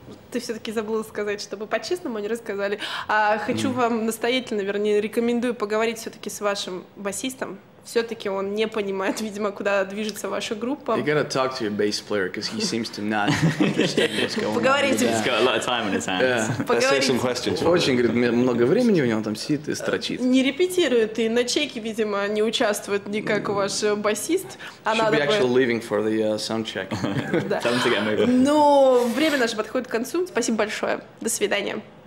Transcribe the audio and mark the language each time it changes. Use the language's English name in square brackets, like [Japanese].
[Russian] Ты все-таки забыла сказать, чтобы по-честному не рассказали. Хочу вам настоятельно, вернее, рекомендую поговорить все-таки с вашим басистом. Все-таки он не понимает, видимо, куда движется ваша группа. [English] You gotta talk to your bass player, because he seems to not understand what's going on. [Russian] Поговорите. [English] He's got a lot of time on his hands. Let's take some questions. [Russian] Очень, говорит, много времени у него, он там сидит и строчит. Не репетирует, и на чеке, видимо, не участвует никак ваш басист. [English] Should be actually leaving for the sound check. [Russian] Но время наше подходит к концу. Спасибо большое. До свидания.